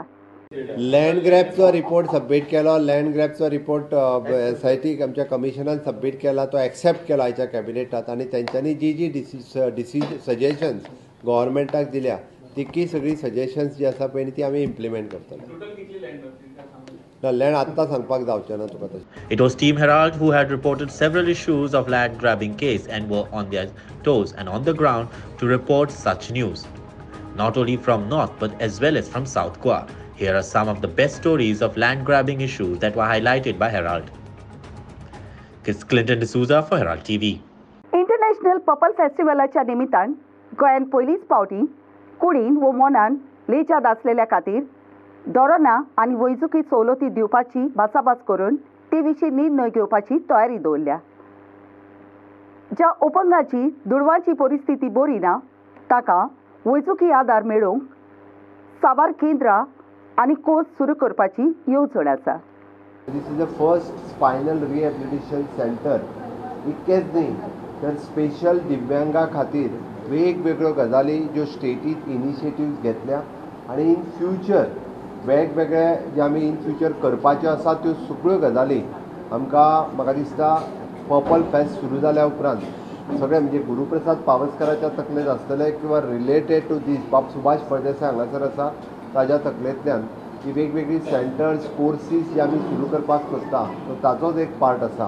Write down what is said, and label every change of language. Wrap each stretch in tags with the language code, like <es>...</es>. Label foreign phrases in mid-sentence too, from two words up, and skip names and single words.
<en>land grab report</en> <kok>सबमीट केलो.</kok> <en>land grab report</en> <kok>SIT आमच्या कमिशनान सबमीट केला. तो एक्सेप्ट केला आयच्या कॅबिनेटात आनी तेंच्यांनी जी सजेशन्स गव्हर्मेंटाक दिल्या तिकी सगळी सजेशन्स जी आसा पळय ती आमी इम्प्लिमेंट करतले. लँड आत्तां सांगपाक जावचें ना तुका तशें.</kok> <en>It was Team Herald who had reported several issues of land grabbing case and were on their toes and on the ground to report such news. Not only from North but as well as from South Goa. Here are some of the best stories of land grabbing issues that were highlighted by Herald. It's Clinton D'Souza for Herald TV.</en> <kok>इंटरनॅशनल पर्पल फेस्टिवलाच्या निमित्तान गोंयान पयलीच फावटी कुडीन वो मोनान लेच्यात आसलेल्या खातीर धोरणां आनी वैजकी सवलती दिवपाची भासाभास करून ते विशीं निर्णय घेवपाची तयारी दवरल्या. ज्या अपंगाची दुडवांची परिस्थिती बरी ना ताका वैजकी आदार मेळोवंक साबार केंद्रां आनी कोर्स सुरू करपाची येवजण आसा.</kok> <en>This is the first spinal rehabilitation center.</en> <kok>इतकेच न्ही तर स्पेशल दिव्यांगा खातीर वेगवेगळ्यो गजाली ज्यो स्टेटीत इनिशिएटिव्स घेतल्या आनी</kok> <en>in future</en> <kok>वेगवेगळे जे आमी</kok> <en>in future</en> <kok>करपाच्यो आसा त्यो सगळ्यो गजाली आमकां म्हाका दिसता पर्पल फेस्ट सुरू जाल्या उपरांत सगळे म्हणजे गुरुप्रसाद पावसकराच्या तकलेंत आसतले किंवा</kok> <en>related to this</en> <kok>बाब सुभाष फळदेसाय हांगासर आसा ताज्या तकलेंतल्यान ही वेगवेगळी</kok> <en>centres courses</en> <kok>जे आमी सुरू करपाक सोदता तो ताचोच एक पार्ट आसा.</kok>